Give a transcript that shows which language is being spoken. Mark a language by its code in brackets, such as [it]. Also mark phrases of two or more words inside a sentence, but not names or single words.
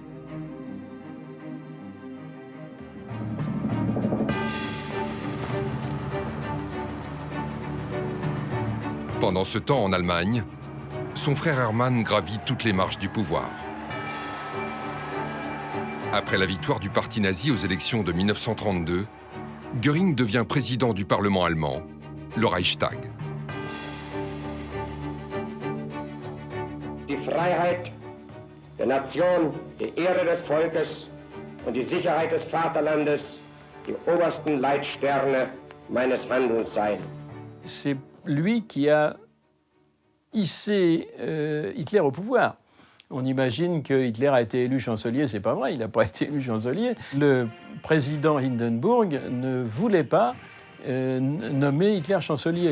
[fr] Pendant ce temps, en Allemagne, son frère Hermann gravit toutes les marches du pouvoir. Après la victoire du parti nazi aux élections de 1932, Göring devient président du Parlement allemand, le Reichstag. [de] Die Freiheit der Nation, die Ehre des Volkes und die Sicherheit des Vaterlandes die obersten Leitsterne meines Handelns sein. [fr] C'est lui qui a hissé Hitler au pouvoir. On imagine que Hitler a été élu chancelier, c'est pas vrai, il n'a pas été élu chancelier. Le président Hindenburg ne voulait pas nommait Hitler chancelier.